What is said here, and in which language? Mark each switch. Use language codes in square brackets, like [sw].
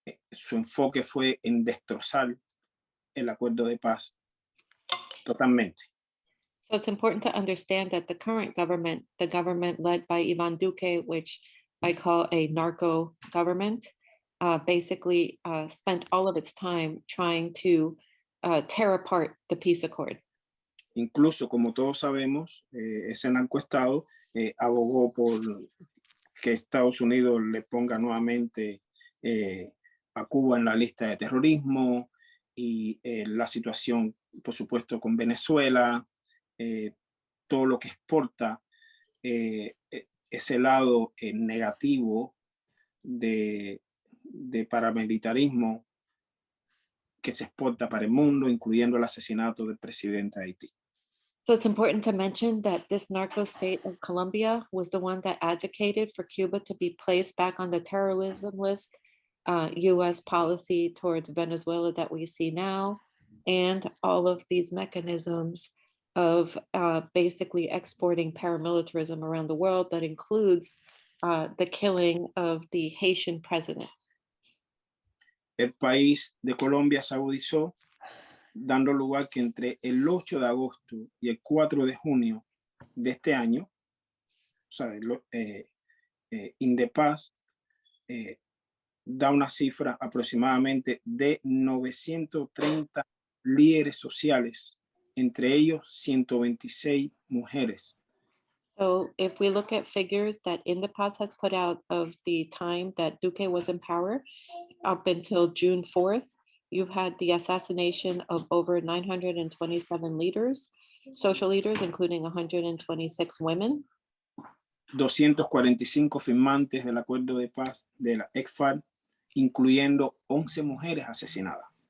[es] su enfoque fue en destrozar el acuerdo de paz totalmente. [en] So it's important to understand that the current government, the government led by Iván Duque, which I call a narco government, basically spent all of its time trying to tear apart the peace accord. [es] Incluso, como todos sabemos, ese narcoestado abogó por que Estados Unidos le ponga nuevamente a Cuba en la lista de terrorismo y la situación, por supuesto, con Venezuela, todo lo que exporta ese lado negativo de paramilitarismo que se exporta para el mundo, incluyendo el asesinato del presidente de Haití. [en] So it's important to mention that this narco state of Colombia was the one that advocated for Cuba to be placed back on the terrorism list, US policy towards Venezuela that we see now, and all of these mechanisms of basically exporting paramilitarism around the world that includes the killing of the Haitian president. [es] El país de Colombia se agudizó, dando lugar que entre el 8 de agosto y el 4 de junio de este año, o sea, Indepaz da una cifra aproximadamente de 930 líderes sociales, entre ellos 126 mujeres. [en] So if we look at figures that Indepaz has put out of the time that Duque was in power up until June 4th, you've had the assassination of over 927 leaders, social leaders, including 126 women. [es] 245 firmantes del acuerdo de paz de la ECFAR, incluyendo 11 mujeres asesinadas.